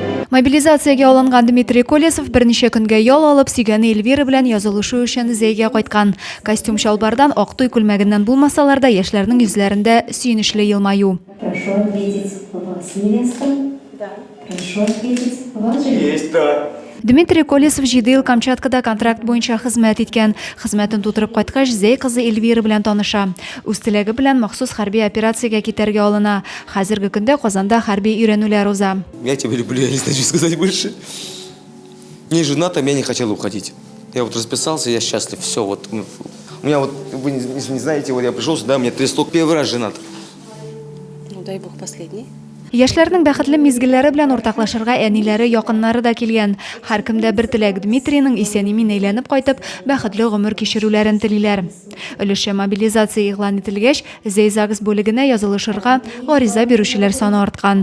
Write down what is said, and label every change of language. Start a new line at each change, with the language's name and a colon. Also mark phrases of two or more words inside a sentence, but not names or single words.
Tatar: Мобилизациягә алынган Дмитрий Колесов берничә көнгә ял алып, сөйгәне Эльвира белән язылышу өчен Зәйгә кайткан. Костюм чалбардан ак туй күлмәгеннән булмасалар да, яшьләрнең йөзләрендә сөенечле елмаю.
Russian: Прошу ответить вас, невеста. Да. Прошу ответить вас. Есть, да.
Tatar: Дмитрий Колесов 7 ел Камчаткада контракт буенча хезмәт иткән. Хезмәтен тутырып кайткач, Зәй кызы Эльвира белән таныша. Үз теләге белән махсус хәрби операциягә китәргә алына. Хәзерге көндә Казанда хәрби өйрәнүләр уза.
Russian: Я тебя люблю, я не знаю, что сказать больше. Не женатым, я не хотел уходить. Я вот расписался, я счастлив, все. Вот. У меня вот, вы не знаете, вот я пришел сюда, у меня 300 первый раз женат. Ну дай бог последний.
Tatar: Яшьләрнең бәхетле мизгелләре белән уртаклашырга әниләре, якыннары да килгән. Һәркемдә бер теләк: Дмитрийның исән-имин әйләнеп кайтып, бәхетле гомер кичерүләрен телиләр. Өлеше мобилизация игълан ителгәч, Зәй ЗАГС бүлегенә язылышырга гариза бирүчеләр саны арткан.